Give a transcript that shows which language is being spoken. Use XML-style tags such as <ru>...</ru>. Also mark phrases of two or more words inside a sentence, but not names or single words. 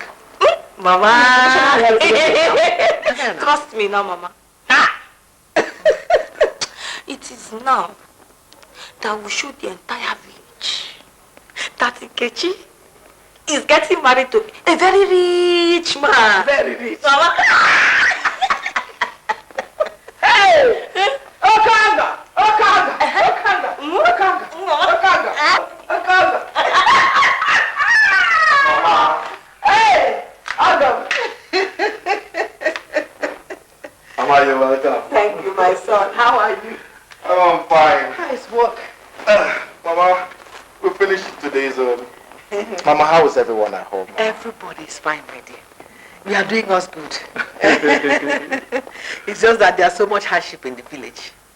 <en>Mama. Trust me now, Mama. It is now that we show the entire village that Nkechi is getting married to a very rich man. Very rich. Mama. Hey! Okanga! Okanga! Okanga! Okanga! Okanga! Okanga! Mama! Hey! Adam! Mama, you're welcome. Thank you, my son. How are you? I'm fine. How's work? Mama, we finished today's Mama, how is everyone at home? Everybody is fine, my dear. We are doing us good. It's just that there's so much hardship in the village.</en>